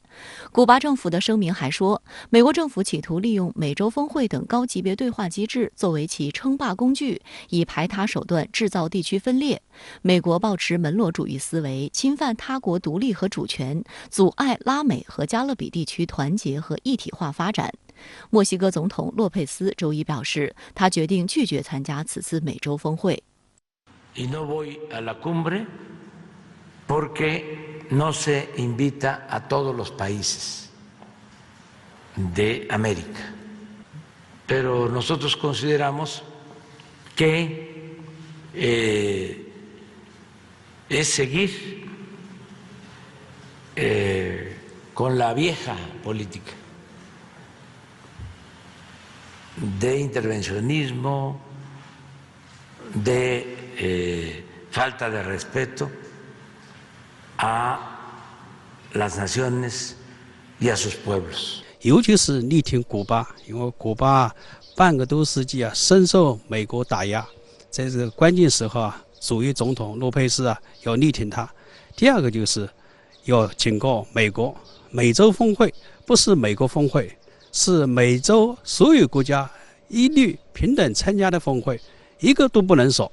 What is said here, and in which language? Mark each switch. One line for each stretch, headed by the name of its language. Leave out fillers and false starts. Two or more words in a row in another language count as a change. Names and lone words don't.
Chinese: 古巴政府的声明还说，美国政府企图利用美洲峰会等高级别对话机制作为其称霸工具，以排他手段制造地区分裂。美国抱持门罗主义思维，侵犯他国独立和主权，阻碍拉美和加勒比地区团结和一体化发展。墨西哥总统洛佩斯周一表示，他决定拒绝参加此次美洲峰会。
Spanish: Pero nosotros consideramos que es seguir con la vieja política de intervencionismo, de falta de respeto a las naciones y a sus pueblos.
Chinese: 尤其是力挺古巴，因为古巴半个多世纪深受美国打压，在这个关键时候主义总统洛佩斯要力挺他。第二个就是要警告美国，美洲峰会不是美国峰会，是美洲所有国家一律平等参加的峰会，一个都不能少。